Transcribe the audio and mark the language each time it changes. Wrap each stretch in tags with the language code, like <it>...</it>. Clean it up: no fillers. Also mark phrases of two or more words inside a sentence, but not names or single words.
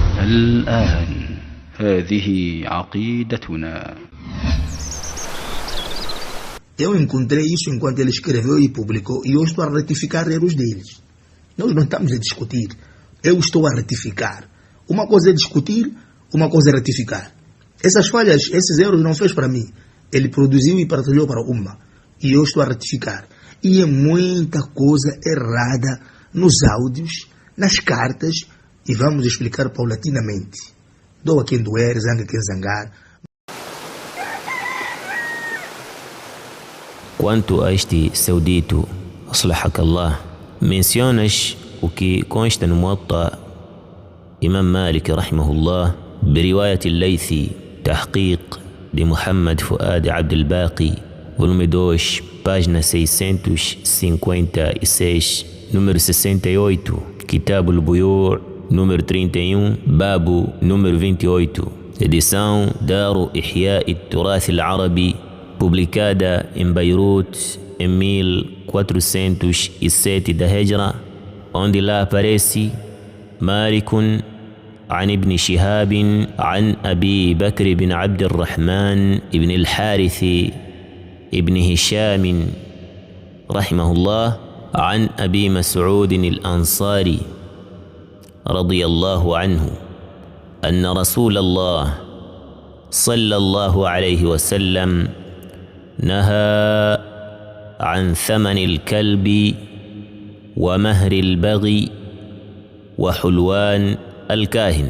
<ar>الآن هذه عقيدتنا.</ar> <pt>Eu encontrei isso enquanto ele escreveu e publicou, e eu estou a retificar erros deles. Nós não estamos a discutir, eu estou a retificar. Uma coisa é discutir, uma coisa é retificar. Essas falhas, esses erros não fez para mim. Ele produziu e partilhou para uma, e eu estou a retificar. E é muita coisa errada nos áudios, nas cartas, e vamos explicar paulatinamente. Doa quem doer, zanga quem zangar. Quanto a este seu dito,</pt> <ar>أصلحك الله,</ar> <pt>mencionas o que consta no Muwatta Imam Malik rahimahullah</pt> <ar>برواية الليثي تحقيق</ar> <pt>de Muhammad Fuad Abdel Baqi, volume 2, página 656, número 68, Kitab al-Buyu', número 31, Babu, número 28, edição Daru Ihya al-Turath al-Arabi, publicada em Beirut em 1407 da Hijra, onde lá aparece Malikun</pt> <ar>عن ابن شهاب عن أبي بكر بن عبد الرحمن بن الحارث ابن هشام رحمه الله عن أبي مسعود الأنصاري رضي الله عنه أن رسول الله صلى الله عليه وسلم نهى عن ثمن الكلب ومهر البغي وحلوان الكاهن.</ar>